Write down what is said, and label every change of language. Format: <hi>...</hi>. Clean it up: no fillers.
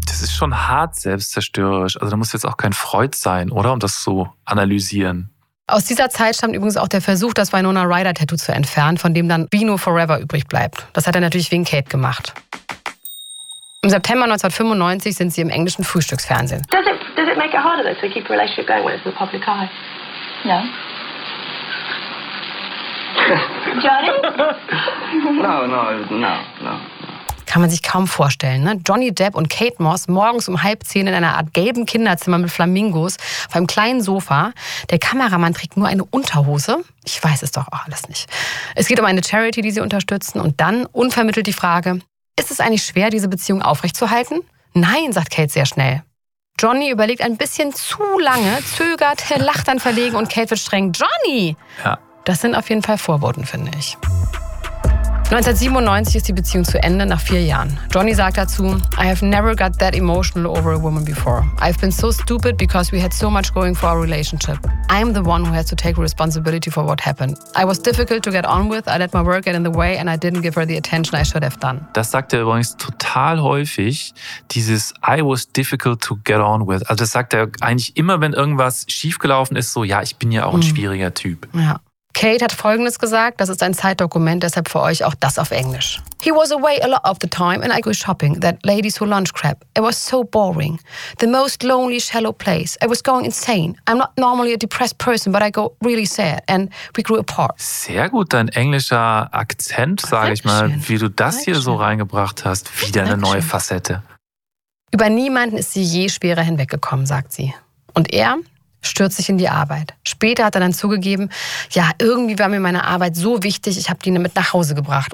<de>Das ist schon hart selbstzerstörerisch. Also da muss jetzt auch kein Freud sein, oder? Um das zu analysieren. Aus dieser Zeit stammt übrigens auch der Versuch, das Winona Ryder-Tattoo zu entfernen, von dem dann Vino Forever übrig bleibt. Das hat er natürlich wegen Kate gemacht. Im September 1995 sind sie im englischen Frühstücksfernsehen.</de> <en>Does it make it harder though to keep a relationship going when it's in the public eye? No. Johnny? No.</en> <de>Kann man sich kaum vorstellen, ne? Johnny Depp und Kate Moss morgens um 9:30 in einer Art gelben Kinderzimmer mit Flamingos auf einem kleinen Sofa. Der Kameramann trägt nur eine Unterhose. Ich weiß es doch auch alles nicht. Es geht um eine Charity, die sie unterstützen, und dann unvermittelt die Frage: Ist es eigentlich schwer, diese Beziehung aufrechtzuerhalten? Nein, sagt Kate sehr schnell. Johnny überlegt ein bisschen zu lange, zögert, lacht dann verlegen und Kate wird streng. Johnny! Ja. Das sind auf jeden Fall Vorboten, finde ich. 1997 ist die Beziehung zu Ende, nach 4 Jahren.</de> <en>Johnny</en> <de>sagt dazu:</de> <en>I have never got that emotional over a woman before. I've been so stupid because we had so much going for our relationship. I'm the one who has to take responsibility for what happened. I was difficult to get on with, I let my work get in the way and I didn't give her the attention I should have done.</en> <de>Das sagt er übrigens total häufig, dieses</de> <en>I was difficult to get on with.</en> <de>Also das sagt er eigentlich immer, wenn irgendwas schiefgelaufen ist, so ja, ich bin ja auch ein schwieriger Typ. Ja. Kate hat Folgendes gesagt, das ist ein Zeitdokument, deshalb für euch auch das auf Englisch.</de> <en>He was away a lot of the time and I go shopping, that ladies who lunch crap. It was so boring. The most lonely, shallow place. I was going insane. I'm not normally a depressed person, but I go really sad and we grew apart.</en> <de>Sehr gut, dein englischer Akzent, sage ich mal, wie du das hier so reingebracht hast. Wieder eine neue Facette. Über niemanden ist sie je schwerer hinweggekommen, sagt sie. Und er stürzt sich in die Arbeit. Später hat er dann zugegeben, ja, irgendwie war mir meine Arbeit so wichtig, ich habe die mit nach Hause gebracht.</de>